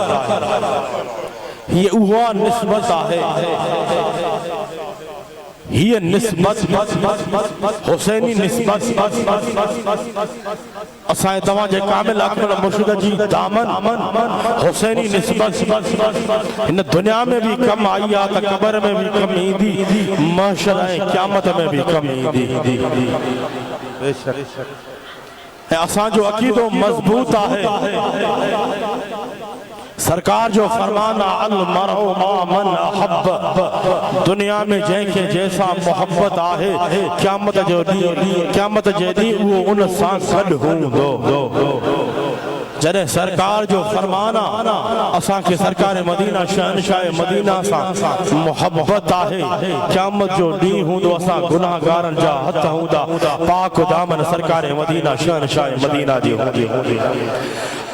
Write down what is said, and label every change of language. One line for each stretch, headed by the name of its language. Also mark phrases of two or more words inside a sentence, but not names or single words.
Sindhi: हीअ उहा निस्बत आहे, हीअ निस्बत हुसैनी निस्बत असांजे तव्हांजे कामिल अकमल मुर्शिद जी दामन हुसैनी निस्बत हिन दुनिया में भी कम आई आहे त क़बर में भी कम ईंदी, महशर ऐं क़यामत में भी कम ईंदी। ऐं असांजो अक़ीदो मज़बूत आहे। सरकार जो फरमान
Arabic: المرء مع من أحب,
Sindhi: दुनिया में जंहिंखे जैसा मोहब्बत आहे क़यामत जो ॾींहुं उहो उन सां गॾु हूंदो। जॾहिं सरकार जो फरमान असांखे सरकार मदीना शहनशाह मदीना सां मोहब्बत आहे, क़यामत जो ॾींहुं हूंदो असां गुनाहगारनि जा हथ हूंदा पाक दामन सरकार मदीना शहनशाह मदीना जी हूंदी।